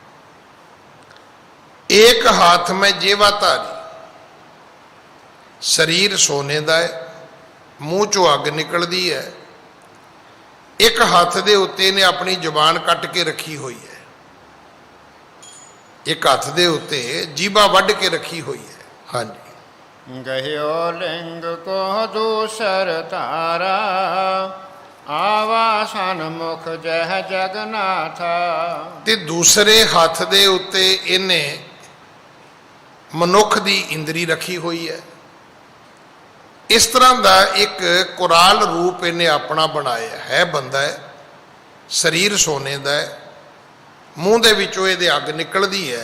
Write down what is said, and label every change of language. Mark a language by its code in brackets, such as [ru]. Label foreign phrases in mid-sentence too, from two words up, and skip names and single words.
[pa] ਇੱਕ ਹੱਥ ਮੈਂ ਜੇਵਾ ਧਾਰੀ, ਸਰੀਰ ਸੋਨੇ ਦਾ ਹੈ, ਮੂੰਹ ਚੋਂ ਅੱਗ ਨਿਕਲਦੀ ਹੈ। ਇੱਕ ਹੱਥ ਦੇ ਉੱਤੇ ਇਹਨੇ ਆਪਣੀ ਜ਼ੁਬਾਨ ਕੱਟ ਕੇ ਰੱਖੀ ਹੋਈ ਹੈ। ਇੱਕ ਹੱਥ ਦੇ ਉੱਤੇ ਜੀਭਾ ਵੱਢ ਕੇ ਰੱਖੀ ਹੋਈ ਹੈ। ਹਾਂਜੀ। [hi] गह्यो लिंग को दूसर तारा, आवा सन्मुख जह जगन्नाथा। [pa] ਤੇ ਦੂਸਰੇ ਹੱਥ ਦੇ ਉੱਤੇ ਇਹਨੇ ਮਨੁੱਖ ਦੀ ਇੰਦਰੀ ਰੱਖੀ ਹੋਈ ਹੈ। ਇਸ ਤਰ੍ਹਾਂ ਦਾ ਇੱਕ ਕੁਰਾਲ ਰੂਪ ਇਹਨੇ ਆਪਣਾ ਬਣਾਇਆ ਹੈ। ਬੰਦਾ ਹੈ, ਸਰੀਰ ਸੋਨੇ ਦਾ ਹੈ, ਮੂੰਹ ਦੇ ਵਿੱਚੋਂ ਇਹਦੇ ਅੱਗ ਨਿਕਲਦੀ ਹੈ।